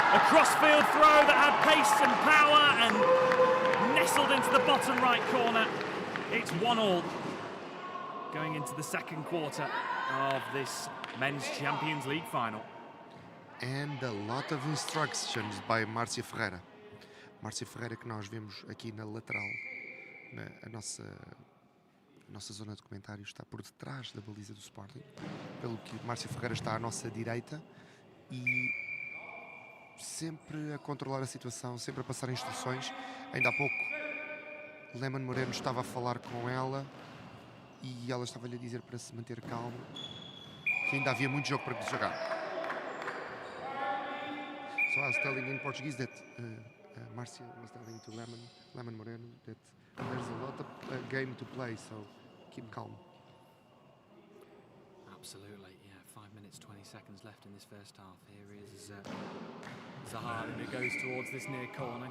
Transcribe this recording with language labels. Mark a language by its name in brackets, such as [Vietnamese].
[English] A cross-field throw that had pace and power and nestled into the bottom right corner. It's 1-1 going into the second quarter of this Men's Champions League final. And a lot of instructions by Márcio Ferreira. [Portuguese] Márcio Ferreira, que nós vemos aqui na lateral, a nossa zona de comentário está por detrás da baliza do Sporting, pelo que Márcio Ferreira está à nossa direita e sempre a controlar a situação, sempre a passar instruções. Ainda há pouco, Lemon Moreno estava a falar com ela e ela estava-lhe a dizer para se manter calmo, que ainda havia muito jogo para jogar. [English] So I was telling in Portuguese that Marcia was telling to Lemon Moreno that there's a lot of game to play, so keep calm. Absolutely, yeah. 5 minutes, 20 seconds left in this first half. Here is Zahalin, who goes towards this near corner.